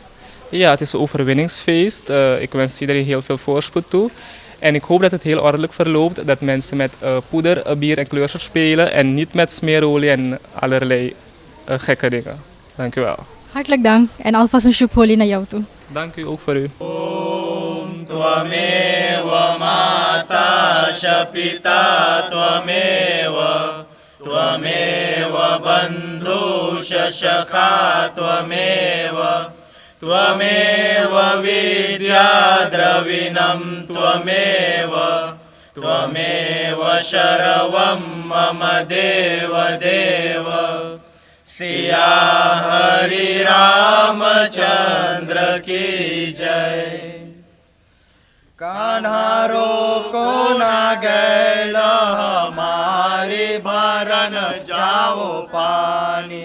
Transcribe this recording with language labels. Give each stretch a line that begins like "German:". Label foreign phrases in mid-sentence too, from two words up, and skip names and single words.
Dutch: Ja, het is een overwinningsfeest. Ik wens iedereen heel veel voorspoed toe. En ik hoop dat het heel ordelijk verloopt. Dat mensen met poeder, bier en kleurtjes spelen. En niet met smeerolie en allerlei gekke dingen. Dank u wel. Hartelijk dank. En alvast een
Hindi: शुभ होली
Dutch: naar jou toe. Dank u ook voor u.
Sanskrit: ॐ त्वमेव माता शपिता त्वमेव त्वमेव बन्धु शशखा त्वमेव त्वमेव विद्या द्रविणं त्वमेव त्वमेव शरवम् मम देव देव
Hindi: सिया हरि रामचंद्र की जय। कान्हारो को ना गैल हमारी भरन जाओ पानी।